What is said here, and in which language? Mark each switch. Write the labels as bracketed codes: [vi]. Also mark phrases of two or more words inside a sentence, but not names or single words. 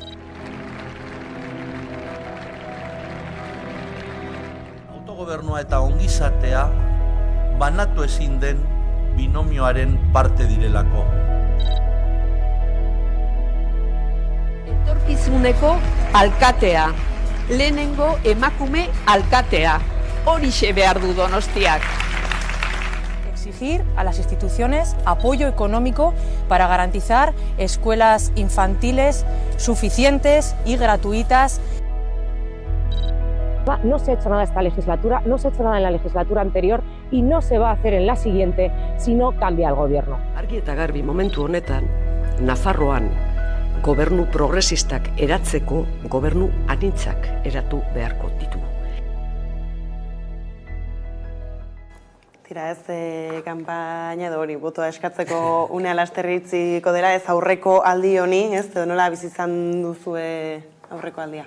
[eu] Autogobernua eta ongizatea banatu ezin den binomioaren parte direlako. Etorkizuneko alkatea. Lehenengo emakume alkatea. Horixe behar du Donostiak. [es] Exigir a las instituciones apoyo económico para garantizar escuelas infantiles suficientes y gratuitas. No se ha hecho nada esta legislatura, no se ha hecho nada en la legislatura anterior y no se va a hacer en la siguiente si no cambia el gobierno. [eu] Argi eta garbi momentu honetan, Nafarroan gobernu progresistak eratzeko gobernu anitzak eratu beharko ditugu. Tira, ez kanpaina edo hori botoa eskatzeko unea lasterritziko dela, ez aurreko aldi honi, ez, edo nola bizizan duzue aurreko aldia?